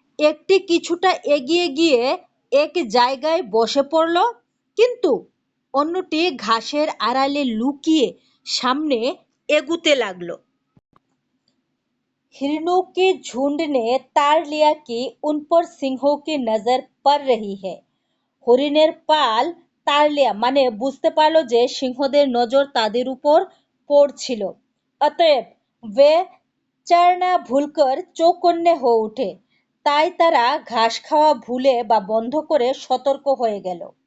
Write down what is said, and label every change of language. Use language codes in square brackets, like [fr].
[bn] একটি কিছুটা এগিয়ে গিয়ে এক জায়গায় বসে পড়ল, কিন্তু অন্যটি ঘাসের আড়ালে লুকিয়ে সামনে এগুতে লাগলো। [hi] हिरणों के झुंड ने ताड़ लिया कि उन पर सिंहों की नजर पड़ रही है। [bn] হরিণের পাল [hi] তাড় লিয়া [bn] মানে বুঝতে পারলো যে সিংহদের নজর তাদের উপর পড়ছিল। অতএব [hi] वे चरना भूलकर चौकन्ने हो उठे। [bn] তাই তারা ঘাস খাওয়া ভুলে বা বন্ধ করে সতর্ক হয়ে গেল।